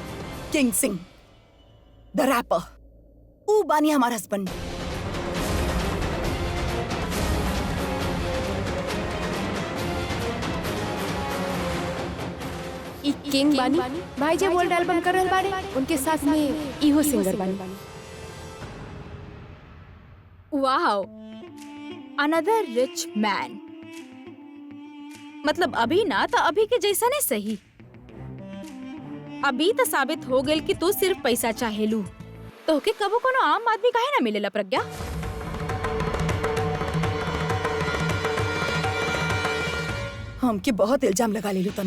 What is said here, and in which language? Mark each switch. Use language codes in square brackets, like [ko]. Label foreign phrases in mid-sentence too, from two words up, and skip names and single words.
[bho] किंग सिंह [en] the rapper, [bho] ऊ बानी हमारा हस्बैंड। किंग बानी भाई जे [en] world album [bho] कर रहल बाड़े, उनके साथ में इहो सिंगर बानी। [en] Wow, another rich man. [bho] मतलब अभी ना तो अभी के जैसा नहीं सही। अभी तो साबित हो गई कि तू सिर्फ पैसा चाहेलू। तो के कबो कोनो आम आदमी काहे ना मिलेला प्रज्ञा? हमके बहुत इल्जाम लगा लेलू तनु।